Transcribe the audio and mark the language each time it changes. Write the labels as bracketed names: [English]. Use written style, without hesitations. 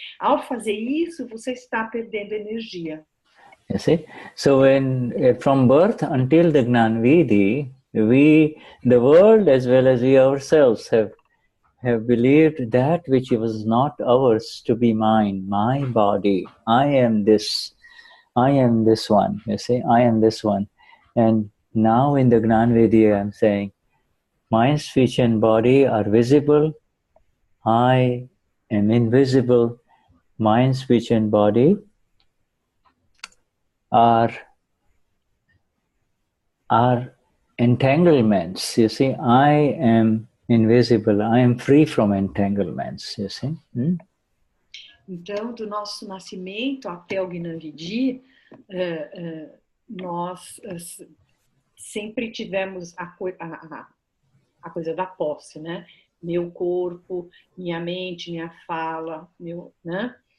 [Portuguese] Ao fazer isso, você está perdendo energia. [English] You see? So from birth until the Gnani Vidhi, the world as well as we ourselves have believed that which was not ours to be mine, my body. I am this one, you see, I am this one. And now in the Gnani Vidhi I am saying, mind, speech and body are visible, I am invisible, mind, speech and body are entanglements, you see, I am invisible, I am free from entanglements, you see. [Portuguese] Então, do nosso nascimento até o Gnani Vidhi, nós sempre tivemos a coisa da posse, né? Meu corpo, minha mente, minha fala, né?